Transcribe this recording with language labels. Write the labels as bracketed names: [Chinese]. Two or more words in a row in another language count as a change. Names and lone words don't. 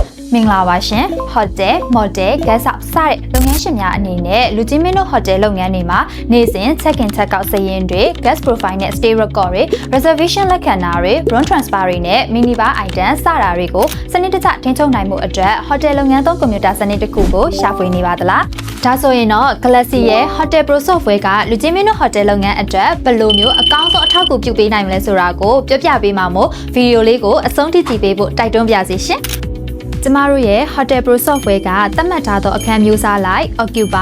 [Burmese] မင်္ဂလာပါရှင်ဟိုတယ်မော်တယ်ဂက်စ်ဆောက်စတဲ့လုပ်ငန်းရှင်များအနေနဲ့လူကြီးမင်းတို့ဟိုတယ်လုပ်ငန်းတွေမှာနေ့စဉ် [English] check in check out [Burmese] စာရင်းတွေ [English] guest profile [Burmese] နဲ့ [English] stay record [Burmese] တွေ reservation လက်ခံတာတွေ [English] room transfer [Burmese] တွေနဲ့ [English] mini bar item [Burmese] စတာတွေကိုစနစ်တကျထိန်းချုပ်နိုင်မှုအတွက်ဟိုတယ်လုပ်ငန်းသုံးကွန်ပျူတာစနစ်တစ်ခုကိုရှာဖွေနေပါသလားဒါဆိုရင်တော့ Galaxy ရဲ့ Hotel Pro Software ကလူကြီးမင်းတို့ဟိုတယ်လုပ်ငန်း အတွက်ဘယ်လိုမျိုးအကောင်းဆုံးအထောက်အကူပြုပေးနိုင်မလဲဆိုတာကိုပြောပြပေးမှာမို့ဗီဒီယိုလေးကိုအဆုံးထိကြည့်ပေးဖို့တိုက်တွန်းပါရစေရှင်ကျမတို့ရဲ့ Hotel Pro Software ကသတ်မှတ်ထားသောအခန်းမျိုးစားလိုက် Occupy